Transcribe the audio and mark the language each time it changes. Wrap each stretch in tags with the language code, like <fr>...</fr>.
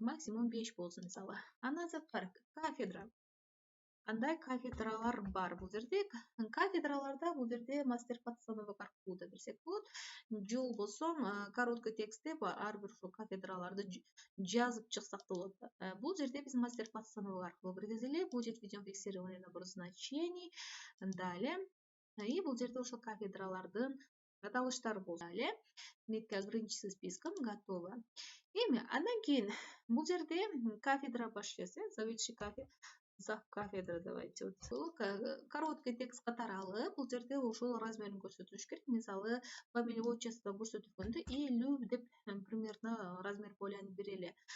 <ky>Максимум 5 болсун мисалы. Андан сырткары кафедра. Кандай кафедралар бар бул жерде? Кафедраларда бул жерде мастер подстановок аркылуу да берсек болот. Же болбосо короткий текстте ар бир ошол кафедраларды жазып чыксак да болот. Бул жерде биз мастер подстановок аркылуу киргизели.</ky> <ru>Будет введен фиксированный набор значений.</ru> <ky>Далее и бул жерде ошол кафедралардын аталыштары болсун. Далее демек ограничиться списком готово. Эми андан кийин бул жерде кафедра башчысы,</ky> <ru>заведующий зав кафедра давайте</ru> <ky>короткий текст катары алып, бул жерде ошол размерин көрсөтүш керек. Мисалы фамилия отчество көрсөтүлгөндө илүү деп примерно размер поляны берели.</ky>